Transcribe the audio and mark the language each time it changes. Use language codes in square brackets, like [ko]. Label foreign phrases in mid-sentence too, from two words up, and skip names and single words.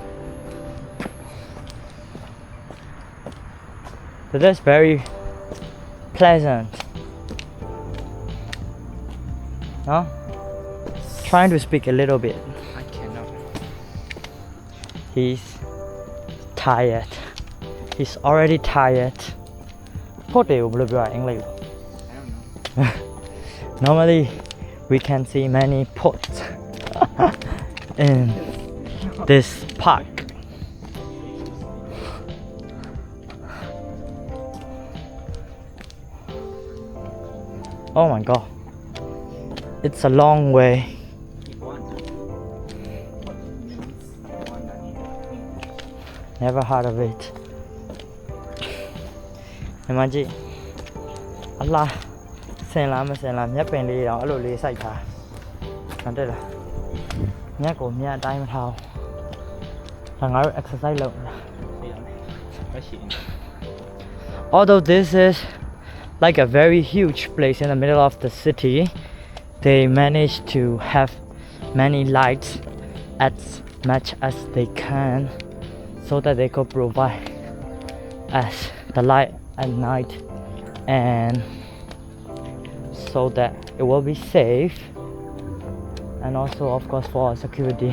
[en] So that's very pleasant. No? Trying to speak a little bit. I cannot. He's tired. He's already tired. [my] ဟုတ်တယ်ဘယ်လိုပြောရအင်္ဂလိပ် [en] I don't know. Normally we can see many pots in this park. Oh my god. It's a long way. Keep on. What means one that Never heard of it. Imagine. Allah. [my] ဆင်လားမဆင်လားမြက်ပင်လေးတော့အဲ့လိုလေးစိုက်ထားဟုတ်တယ်လားမြက်ကိုမြက်အတိုင်းမထားဘူးဒါငါတို့ exercise လုပ်နေတာ [en] Although this is like a very huge place in the middle of the city, they managed to have many lights as much as they can so that they could provide us the light at night and so that it will be safe and also of course for security.